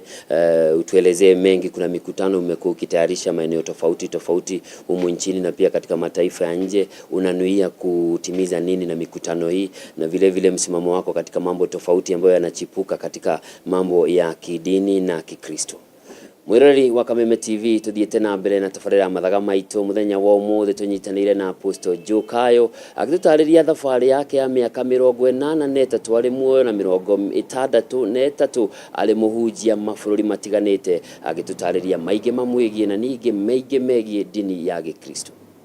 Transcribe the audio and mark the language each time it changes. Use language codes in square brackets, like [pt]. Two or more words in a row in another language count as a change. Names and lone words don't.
[sw] Utuelezee mengi. Kuna mikutano umekuwa ukitayarisha maeneo tofauti humu nchini na pia katika mataifa ya nje. Unanuia kutimiza nini na mikutano hii, na vile msimamo wako katika mambo tofauti ambayo yanachipuka katika mambo ya kidini na Kikristo? [ki] Mwirori wa Kameme TV tuthiete na mbere na tafarira mathaga maitu muthenya wa umuthi tunyitanire na Apostle Joe Kayo agitutariria thabarĩ yake ya mĩaka 83 ari muoyo na 63 ari muhunjia mabũrũri matiganĩte agitutariria maingĩ mamwĩgie na ningĩ maingĩ megie dini ya Gĩkristo.